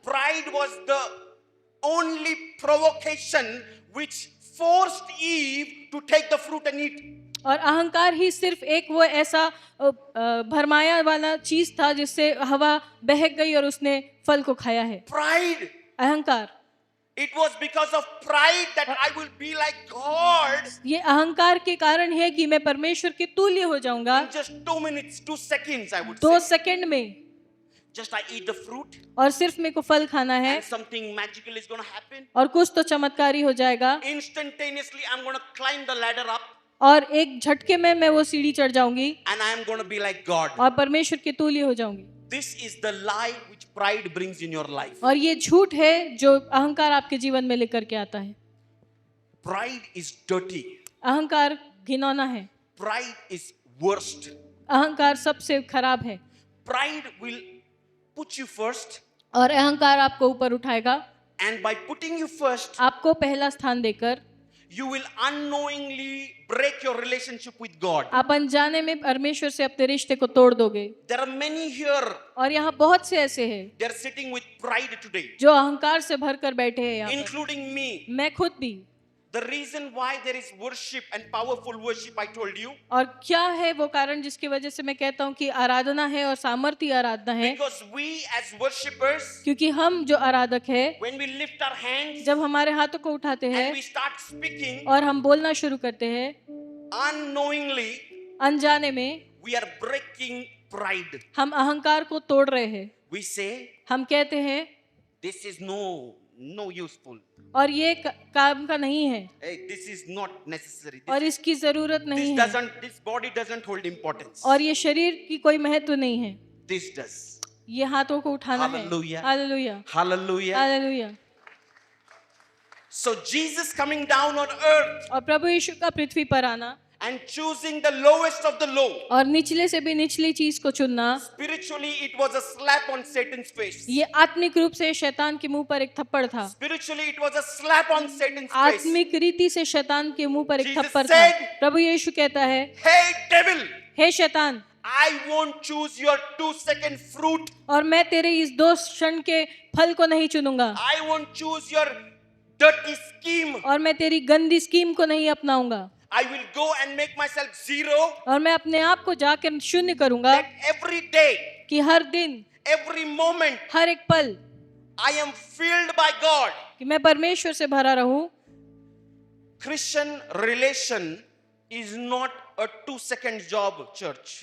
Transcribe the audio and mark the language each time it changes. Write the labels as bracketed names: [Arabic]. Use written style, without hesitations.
[English] Pride was the only provocation which forced Eve to take the fruit and eat. [Hindi] और अहंकार ही सिर्फ एक वो ऐसा भरमाया वाला चीज था जिससे हवा बहक गई और उसने फल को खाया है। [English] Pride. [Hindi] अहंकार, [English] It was because of pride that I will be like God. [Hindi] ये अहंकार के कारण है कि मैं परमेश्वर के तुल्य हो जाऊंगा। [English] In just 2 minutes, 2 seconds, I would [Hindi] 2 [English] say. [Hindi] Second में, [English] Just I eat the fruit [Hindi] और सिर्फ मेरे को फल खाना है [English] and something magical is going to happen. [Hindi] और कुछ तो चमत्कारी हो जाएगा [English] Instantaneously, I'm going to climb the ladder up [Hindi] और एक झटके में मैं वो सीढ़ी चढ़ जाऊंगी [English] and I am going to be like God. [Hindi] और परमेश्वर के तुल्य हो जाऊंगी। [English] This is the lie which pride brings in your life. [Hindi] और ये झूठ है जो अहंकार आपके जीवन में लेकर के आता है। [English] Pride is dirty. [Hindi] अहंकार घिनौना है। [English] Pride is worst. [Hindi] अहंकार सबसे खराब है। [English] Pride will put you first, [Hindi] और अहंकार आपको ऊपर उठाएगा। [English] and by putting you first, [Hindi] आपको पहला स्थान देकर [English] you will unknowingly break your relationship with God. [Hindi] आप अनजाने में परमेश्वर से अपने रिश्ते को तोड़ दोगे। [English] There are many here, [Hindi] और यहाँ बहुत से ऐसे हैं [English] they are sitting with pride today, [Hindi] जो अहंकार से भर कर बैठे हैं यहाँ पर। [English] including me. [Hindi] मैं खुद भी। [English] The reason why there is worship and powerful worship, I told you, [Hindi] और क्या है वो कारण जिसकी वजह से मैं कहता हूँ कि आराधना है और सामर्थ्य आराधना है? [English] because we as worshippers, [Hindi] क्योंकि हम जो आराधक है, [English] when we lift our hands [Hindi] जब हमारे हाथों को उठाते [English] and [Hindi] हैं [English] we start speaking, [Hindi] और हम बोलना शुरू करते हैं, [English] unknowingly, [Hindi] अनजाने में [English] we are breaking pride. [Hindi] हम अहंकार को तोड़ रहे हैं। [English] We say, [Hindi] हम कहते हैं [English] this is no useful. [Hindi] और ये काम का नहीं है [English] Hey, this is not necessary. [Hindi] और इसकी जरूरत नहीं है [English] This body doesn't hold importance. [Hindi] और ये शरीर की कोई महत्व नहीं है। [English] This does. [Hindi] ये हाथों को उठाना है। [English] Hallelujah. [Hindi] Hallelujah, [English] Hallelujah. [Hindi] Hallelujah. [English] So Jesus coming down on earth [Hindi] और प्रभु यीशु का पृथ्वी पर आना [English] and choosing the lowest of the low. [Hindi] और निचले से भी निचली चीज को चुनना, [English] Spiritually, it was a slap on Satan's face. [Hindi] ये आत्मिक रूप से शैतान के मुंह पर एक थप्पड़ था। [English] Spiritually, it was a slap on Satan's face. [Hindi] आत्मिक रीति से शैतान के मुंह पर एक [English] Jesus [Hindi] थप्पड़ था। [English] said, [Hindi] प्रभु यीशु कहता है, [English] Hey devil, [Hindi] हे शैतान, [English] I won't choose your 2-second fruit. [Hindi] और मैं तेरे इस 2 क्षण के फल को नहीं चुनूंगा [English] I won't choose your dirty scheme. [Hindi] और मैं तेरी गंदी स्कीम को नहीं अपनाऊंगा [English] I will go and make myself zero. [Hindi] और मैं अपने आप को जाकर शून्य करूंगा [English] That every day, [Hindi] कि हर दिन, [English] every moment, [Hindi] हर एक पल [English] I am filled by God. [Hindi] कि मैं परमेश्वर से भरा रहूं। [English] Christian relation is not a 2-second job, church.